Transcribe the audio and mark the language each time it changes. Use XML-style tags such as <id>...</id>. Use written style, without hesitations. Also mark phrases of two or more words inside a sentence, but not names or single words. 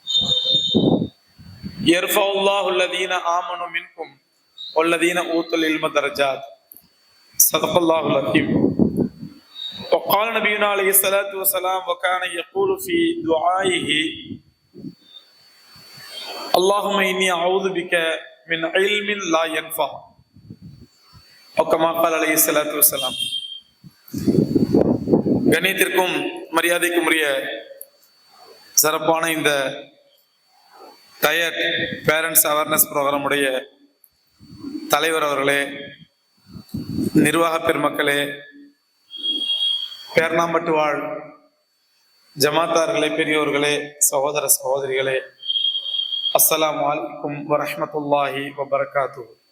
<ar>يرفع الله الذين آمنوا منكم والذين أوتوا العلم درجات صدق الله العظيم وقال نبينا عليه الصلاة والسلام وكان يقول في دعائه اللهم إني أعوذ بك من علم لا ينفع أو كما قال عليه الصلاة والسلام.</ar> <ta>கண்ணியத்திற்கும் மரியாதைக்கும் உரிய சிறப்பான இந்த</ta> <en>Diet Parents Awareness Program</en> <ta>உடைய தலைவர் அவர்களே, நிர்வாக பெருமக்களே, பேர்ணாம்பட்டு வாழ் ஜமாத்தார்களே, பெரியோர்களே, சகோதர சகோதரிகளே,</ta> <ar>السلام عليكم ورحمة الله وبركاته.</ar>